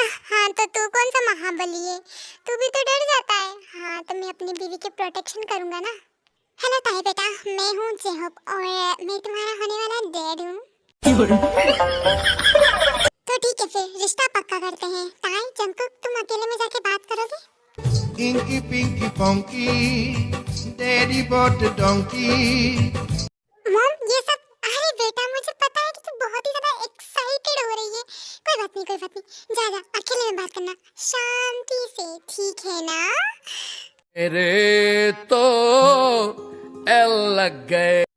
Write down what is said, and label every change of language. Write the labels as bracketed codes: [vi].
[hi] हाँ तो तू कौन सा महाबली है, तू भी तो डर जाता है। हाँ तो मैं अपनी बीवी के प्रोटेक्शन करूँगा ना। हेलो ताई बेटा, मैं हूँ जेहोप और मैं तुम्हारा होने वाला डैड हूँ। तो ठीक है, फिर रिश्ता पक्का करते हैं। ताई जंकुक, तुम अकेले में जाके बात करोगे? [en] Inky Pinky Ponky, Daddy bought a donkey. [hi] Mom ये सब, अरे बेटा मुझे पता है कि तू बहुत ही ज्यादा एक्साइटेड हो रही है। कोई बात नहीं, जा अकेले में बात करना, शांति से, ठीक है ना? मेरे तो एल लग गए।